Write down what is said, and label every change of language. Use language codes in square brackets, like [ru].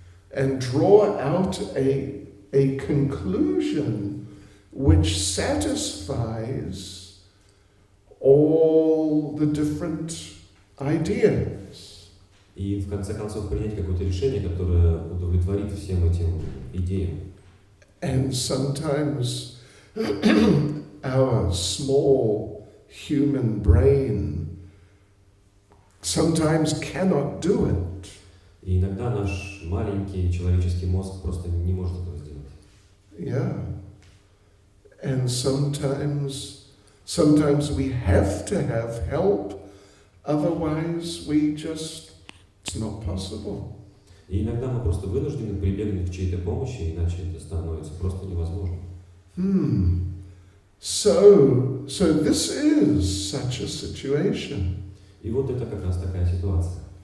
[en] And draw out a conclusion which satisfies all the different ideas. [ru] И в конце концов принять какое-то решение, которое удовлетворит всем этим идеям. [en] And sometimes our small human brain sometimes cannot do it. [ru] И иногда наш маленький человеческий мозг просто не может этого сделать. [en] Yeah. And sometimes we have to have help, otherwise it's not possible. [ru] И иногда мы просто вынуждены прибегнуть к чьей-то помощи, иначе это становится просто невозможно. [en] So this is such a situation. [ru] И вот это как раз такая ситуация.